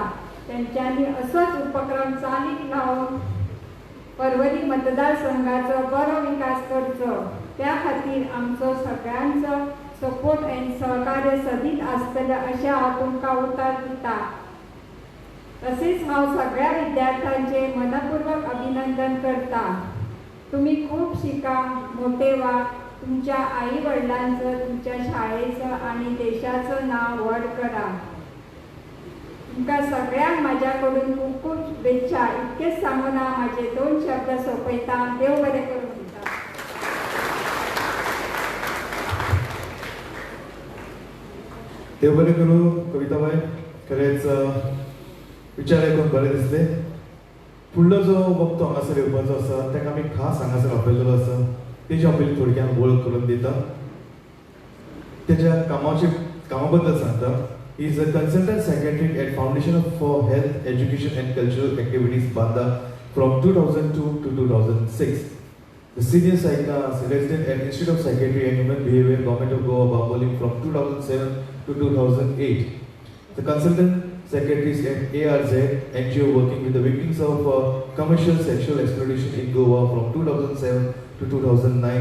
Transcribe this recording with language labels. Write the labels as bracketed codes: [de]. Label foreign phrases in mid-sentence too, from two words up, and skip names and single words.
[kok] तेंच्यांनी असोच उपक्रम चालीक लावन परवरी मतदारसंघाचो बरो विकास करचो. त्या खातीर आमचो सगळ्यांचो सपोर्ट आनी सहकार्य सदीत आसतलें अशें हांव तुमकां उतर दिता. तशेंच हांव सगळ्या विद्यार्थ्यांचे मनपूर्वक अभिनंदन करता. [mr] तुम्ही खूब शिका, मोठे व्हा, तुमच्या आई वडिलांचं, तुमच्या शाळेचं आणि देशाचं नाव व्हड करा. [kok] तुमकां सगळ्यांक म्हाज्याकडून खूब खूब शुभेच्छा. इतकेच सांगून हांव म्हाजे 2 शब्द सोंपयता. देव बरें करूं. देव बरें करूं कविताबाई. खरेंच विचार आयकून बरें दिसले. फुडलो जो वक्तो हांगासर येवपाचो आसा ताका आमी खास हांगासर आपयल्लो आसा. तेजी हांव पयलीं थोडक्यान वळख करून दिता. तेज्या कामा बद्दल सांगता. [en] He is a consultant secretary at Foundation for Health Education and Cultural Activities Banda from 2002 to 2006. The senior resident at Institute of Psychiatry and Human Behavior, Government of Goa, Bambolim from 2007 to 2008. The consultant secretaries at ARZ NGO working with the victims of commercial sexual exploitation in Goa from 2007 to 2009.